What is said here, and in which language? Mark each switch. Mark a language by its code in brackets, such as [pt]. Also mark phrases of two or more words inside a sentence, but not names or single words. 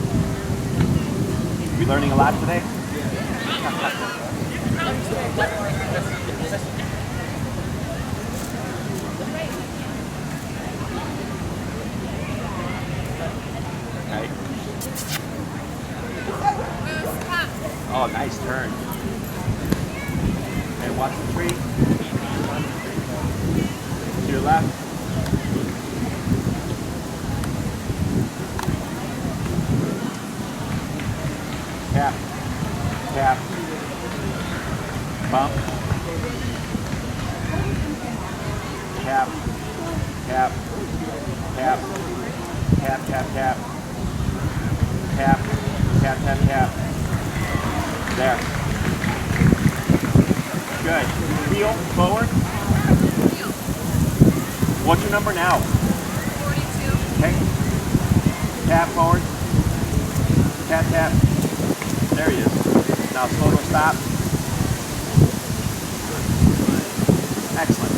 [en] We learning a lot today? Okay. Oh, nice turn. And watch the tree. To your left. Tap. Tap. Bump. Tap. Tap. Tap. Tap, tap, tap. Tap. Tap, tap, tap. There. Good. Heel forward. What's your number now? 42. Okay. Tap forward. Tap, tap. There he is. Now slow to stop. Excellent.